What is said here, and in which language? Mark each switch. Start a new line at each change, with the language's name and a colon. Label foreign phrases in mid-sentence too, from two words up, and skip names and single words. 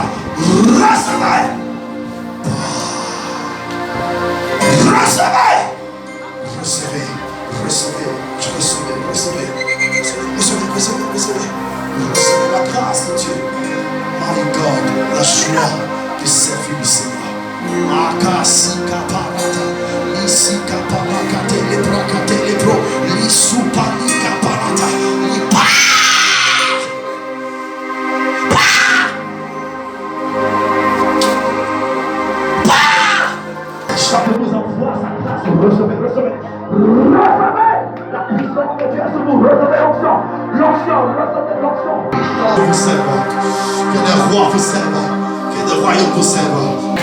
French: Recevez! Recevez! Recevez, recevez, recevez, recevez, recevez, recevez, recevez la grâce de Dieu.
English: My God,
French: la joie de servir le Seigneur. Akasi kaparata, lisi kaparakate, leprakate, lepro, lisupani kaparata, lipa. Chapez-vous en foi, sa grâce, recevez, recevez. Recevez la puissance de Dieu sur vous, recevez l'onction, recevez l'onction. Vous servent, que des rois vous servent, que des royaumes vous servent.